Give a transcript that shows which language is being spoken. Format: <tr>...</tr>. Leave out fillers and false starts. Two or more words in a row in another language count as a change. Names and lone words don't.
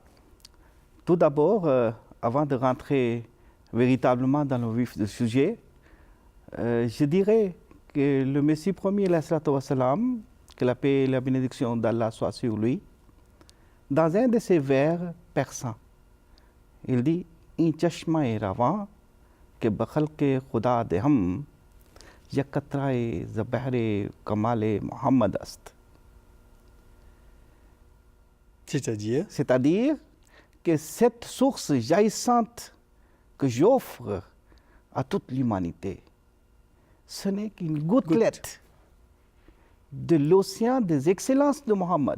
<fr>Tout d'abord, avant de rentrer véritablement dans le vif du sujet, je dirais que le Messie promis, wassalam, que la paix et la bénédiction d'Allah soient sur lui, dans un de ses vers persans, il dit «</fr> <fa>این چشمهٔ روان که به خلق خدا دهم یک قطره ز بحر کمال محمد است »</fa> <fr>C'est-à-dire que cette source jaillissante que j'offre à toute l'humanité, ce n'est qu'une gouttelette de l'océan des excellences de Mohammed.</fr>